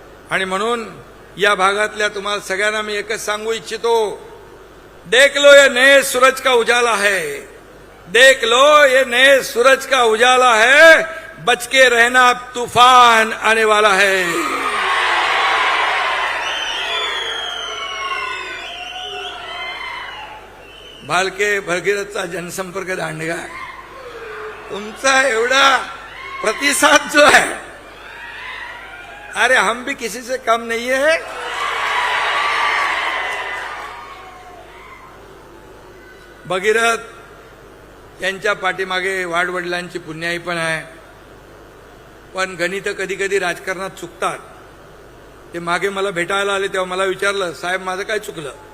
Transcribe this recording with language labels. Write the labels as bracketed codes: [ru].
[mr] आणि म्हणून या भागातल्या तुम्हाला सगळ्यांना मी एकच सांगू इच्छितो, [hi] देख लो ये नए सूरज का उजाला है, देख लो ये नए सूरज का उजाला है, बच के रहना अब तूफान आने वाला है. [mr] भालके भगीरथचा जनसंपर्क दांडगा आहे. तुमचा एवढा प्रतिसाद [hi] जो है, अरे हम भी किसी से कम नहीं है. [mr] भगीरथ यांच्या पाठीमागे वाडवडिलांची पुण्याई पण आहे. पण गणित कधी कधी राजकारणात चुकतात. ते मागे मला भेटायला आले तेव्हा मला विचारलं, साहेब माझं काय चुकलं.